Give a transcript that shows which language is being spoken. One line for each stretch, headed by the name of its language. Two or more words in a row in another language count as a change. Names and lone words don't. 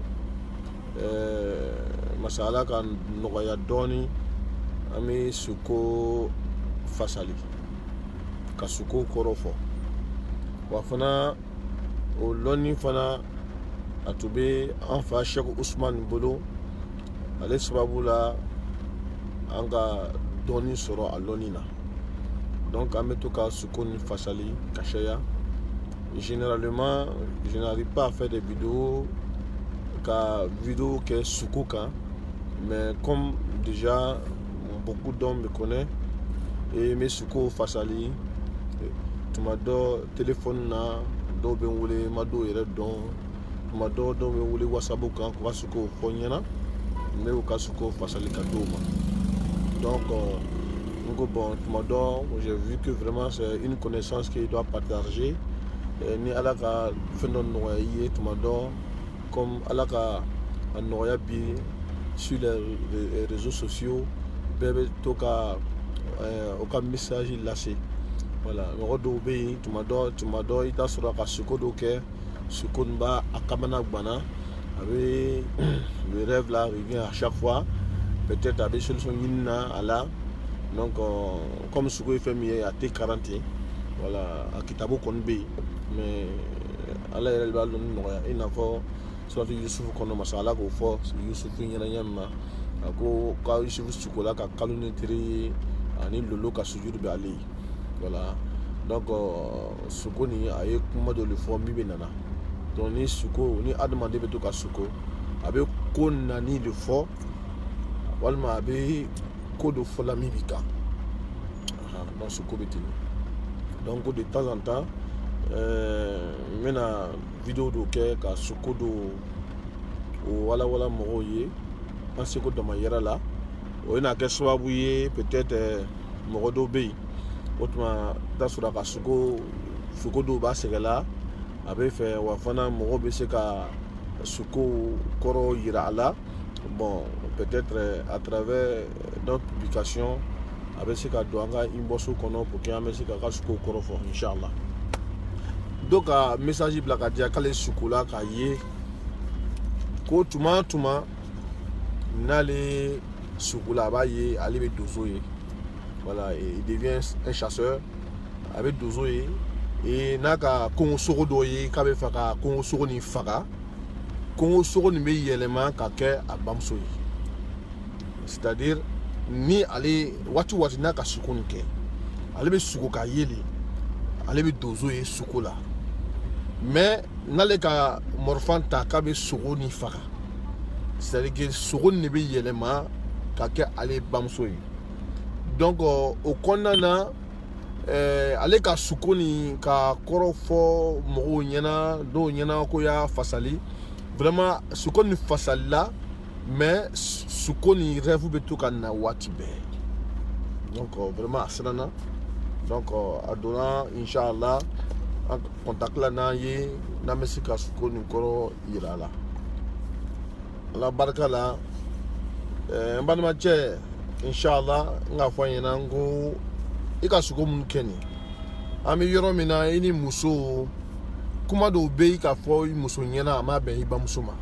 Bambara: masala ka nɔgɔya dɔɔni an bɛ suko fasali ka suko kɔrɔ fɔ wa fana o lɔnni fana a tun bɛ an fa Sheikh Usman bolo ale sababu la an ka dɔɔni sɔrɔ a lɔnni na donc an bɛ to ka suko ni fasali ka caya
French: généralement je n'arrive pas à faire des vidéos
Bambara: ka vidéo kɛ suko kan
French: mais comme déjà beaucoup d'hommes me connaissent et mes
Bambara: suko fasali tuma dɔ téléphone na dɔw bɛ n wele ma dɔw yɛrɛ dɔn tuma dɔw bɛ n wele WhatsApp kan k'u ka suko fɔ n ɲɛna n bɛ u ka suko fasali ka d'u ma donc n ko bon tuma dɔ
French: j'ai vu que vraiment c'est une connaissance qu'il doit partager
Bambara: ni ala ka fɛn dɔ nɔgɔya i ye tuma dɔ comme ala ka a nɔgɔya bi
French: sur les réseaux sociaux
Bambara: bɛɛ bɛ to ka o ka message lase. Voilà, mɔgɔ dɔw bɛ yen tuma dɔ i t'a sɔrɔ a ka suko dɔw kɛ suko nin b'a a kamana guwanna a bɛ
French: le rêve là revient à chaque fois peut-être
Bambara: a bɛ solution ɲini na a la
French: donc comme
Bambara: suko ye fɛn min ye a tɛ karan ten voilà a kitabu kɔni bɛ yen mais ala yɛrɛ de b'a lɔnni nɔgɔya i n'a fɔ suratu Yusufu kɔnɔ masa ala k'o fɔ Yusufu ɲɛna ɲɛ min ma a ko ka Yusufu sukola ka kalo ni teri ye ani lolo ka sujudu bɛ ale ye. Voilà, donc suko ni a ye kuma dɔ de fɔ min bɛ nana donc ni suko ni adamaden bɛ to ka suko a bɛ ko nani de fɔ walima a bɛ ko dɔ fɔ la min bɛ kan donc suko bɛ ten donc
French: de temps en temps
Bambara: n bɛna vidéo dɔ kɛ ka suko dɔ o walawala mɔgɔw ye an seko dama yɛrɛ la o bɛna kɛ sababu ye peut-être mɔgɔ dɔw bɛ yen o tuma t'a sɔrɔ a ka suko dɔw b'a sɛgɛla a bɛ fɛ wa fana mɔgɔw bɛ se ka suko kɔrɔ yira a la
French: bon peut-être à travers d'autres publications
Bambara: a bɛ se ka don an ka inbox kɔnɔ
French: pour que
Bambara: an bɛ se k'a ka suko kɔrɔ fɔ inchallah donc ka message bila ka diya k'ale sukola k'a ye ko tuma n'ale sukola a b'a ye ale bɛ donso ye. Voilà,
French: il devient un chasseur avec
Bambara: dozo ye et n'a ka kongo sogo dɔ ye k'a bɛ fɛ ka kongo sogo nin faga kongo sogo nin bɛ yɛlɛma ka kɛ a bamuso ye c'est-à-dire ni ale waati n'a ka suko nin kɛ ale bɛ suko ka yeli ale bɛ dozo ye suko la mais n'ale ka mɔrɔfan ta k'a bɛ sogo nin faga
French: c'est-à-dire que
Bambara: sogo nin de bɛ yɛlɛma ka kɛ ale bamuso ye. Donc o kɔnɔna na ale ka suko ni ka kɔrɔ fɔ mɔgɔw ɲɛna dɔw ɲɛna ko y'a fasali vraiment suko ni fasali la mais suko ni rêve bɛ to ka na waati bɛɛ Donc vraiment a siranna. Donc a donna Inch'Allah
French: en contact
Bambara: la n'an ye n'an bɛ se ka suko nin kɔrɔ yira a la. Ala barika la n balimacɛ Inch'Allah n k'a fɔ an ɲɛna n ko i ka suko minnu kɛ nin an bɛ yɔrɔ min na i ni muso kuma dɔw bɛ yen k'a fɔ i muso ɲɛna a ma bɛn i bamuso ma.